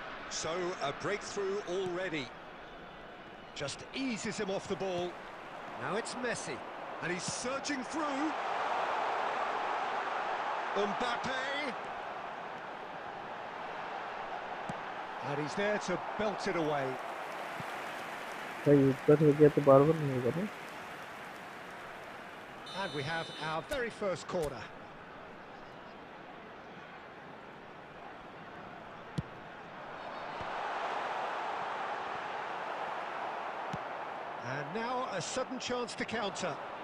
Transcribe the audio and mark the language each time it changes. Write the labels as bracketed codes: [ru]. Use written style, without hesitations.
[en] So, a breakthrough already. Just eases him off the ball. Now it's Messi, and he's searching through. Mbappe. And he's there to belt it away. [hi] भाई ऊपर हो गया तो बार-बार नहीं होगा ना। [en] And we have our very first corner. And now a sudden chance to counter.